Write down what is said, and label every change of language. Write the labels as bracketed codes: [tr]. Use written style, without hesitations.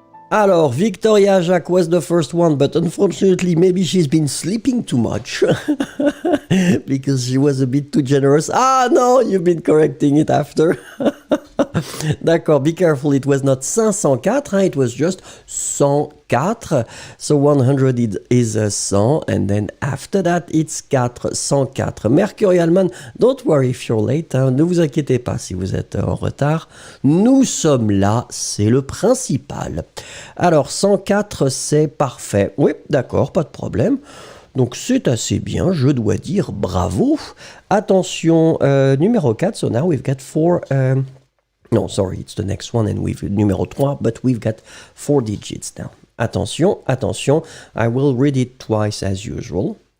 [en] Alors, Victoria Jacques was the first one, but unfortunately, maybe she's been sleeping too much because she was a bit too generous. Ah no, you've been correcting it after. D'accord, be careful, it was not 504, it was just 104. So 100 is 100, and then after that, it's 404. Mercurial don't worry if you're late, [fr] hein, ne vous inquiétez pas si vous êtes en retard. Nous sommes là, c'est le principal. Alors, 104, c'est parfait. Oui, d'accord, pas de problème. Donc c'est assez bien, je dois dire bravo. [en] Attention, numéro 4, so now we've got 4... No, sorry, it's the next one, and we've numéro 3, but we've got 4 digits now. Attention, attention, I will read it twice as usual.